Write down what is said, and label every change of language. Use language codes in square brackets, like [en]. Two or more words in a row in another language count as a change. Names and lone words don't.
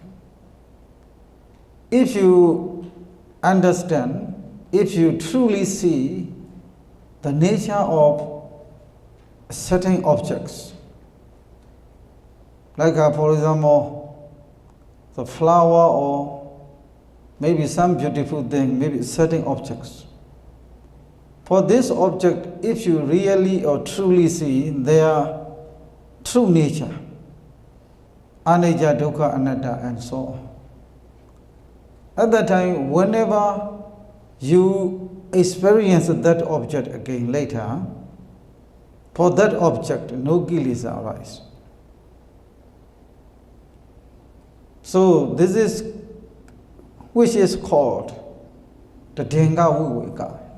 [en] If you understand, if you truly see the nature of certain objects, like for example, the flower or maybe some beautiful thing, maybe certain objects. For this object, if you really or truly see their true nature, [pi] anicca, dukkha, anatta, [en] and so on. At that time, whenever you experience that object again later, for that object, no kilesa arise. So this is which is called the Drenga Viveka.